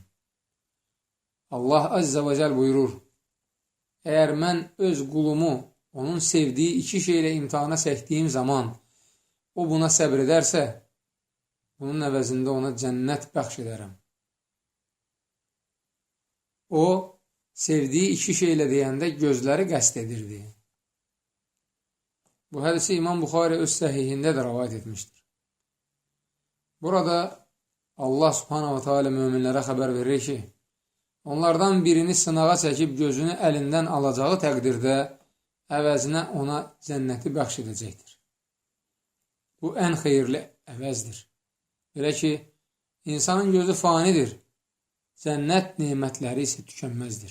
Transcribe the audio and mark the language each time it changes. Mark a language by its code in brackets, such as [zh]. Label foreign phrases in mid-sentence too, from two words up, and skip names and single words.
[az] Allah [ar] عز وجل [az] buyurur, əgər mən öz qulumu onun sevdiyi iki şeylə imtihana çəkdiyim zaman o buna səbr edərsə, bunun əvəzində ona cənnət bəxş edərəm. O, sevdiyi iki şeylə deyəndə gözləri qəsd edirdi. Bu hədisi İmam Buxari öz səhihində də rəvayət etmişdir. Burada Allah [ar] سبحانه وتعالى [az] möminlərə xəbər verir ki, onlardan birini sınağa çəkib gözünü əlindən alacağı təqdirdə əvəzinə ona cənnəti bəxş edəcəkdir. Bu ən xeyirli əvəzdir. Belə ki, insanın gözü fanidir, cənnət nemətləri isə tükənməzdir.